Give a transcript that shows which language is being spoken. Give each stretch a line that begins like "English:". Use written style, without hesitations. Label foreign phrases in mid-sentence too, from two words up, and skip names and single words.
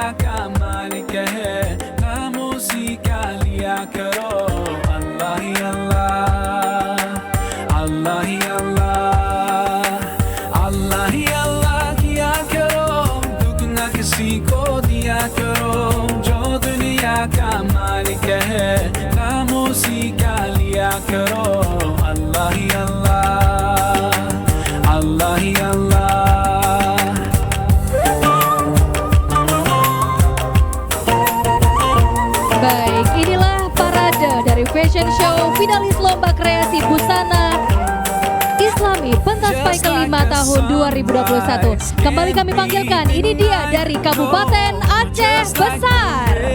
Hindi: का मालिक है नाम उसी का लिया करो अल्लाह ही अल्लाह अल्लाह ही अल्लाह अल्लाह ही अल्लाह किया करो दुख न किसी को दिया करो जो दुनिया का मालिक है नाम उसी का लिया करो अल्लाह ही अल्लाह अल्लाह ही अल्लाह
Indonesian: Baik, inilah parade dari fashion show finalis lomba kreasi busana Islami Pentaspai kelima tahun 2021. Kembali kami panggilkan, ini dia dari Kabupaten Aceh Besar.